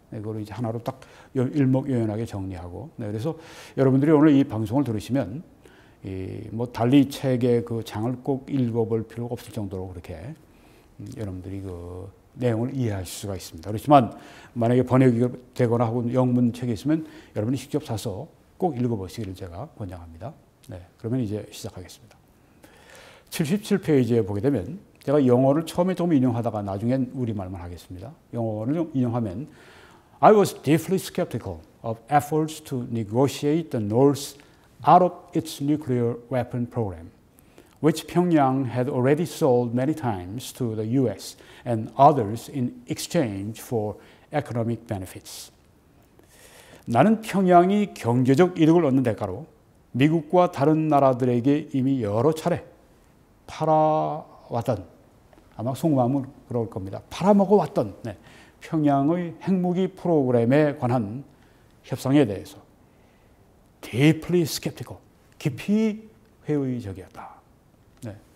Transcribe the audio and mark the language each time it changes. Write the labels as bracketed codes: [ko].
[ko] 네, 그걸 이제 하나로 딱 일목요연하게 정리하고, 네, 그래서 여러분들이 오늘 이 방송을 들으시면 뭐 달리 책의 그 장을 꼭 읽어볼 필요가 없을 정도로 그렇게 여러분들이 그 내용을 이해하실 수가 있습니다. 그렇지만 만약에 번역이 되거나 하고 영문 책이 있으면 여러분이 직접 사서 꼭 읽어보시기를 제가 권장합니다. 네, 그러면 이제 시작하겠습니다. 77페이지에 보게 되면 제가 영어를 처음에 좀 인용하다가 나중엔 우리말만 하겠습니다. 영어를 인용하면 [en] I was deeply skeptical of efforts to negotiate the North out of its nuclear weapon program, which Pyongyang had already sold many times to the US and others in exchange for economic benefits. [ko] 나는 평양이 경제적 이득을 얻는 대가로 미국과 다른 나라들에게 이미 여러 차례 팔아왔던, 아마 속마음은 그럴 겁니다. 팔아먹어왔던, 네, 평양의 핵무기 프로그램에 관한 협상에 대해서 [en] deeply skeptical, [ko] 깊이 회의적이었다. 네.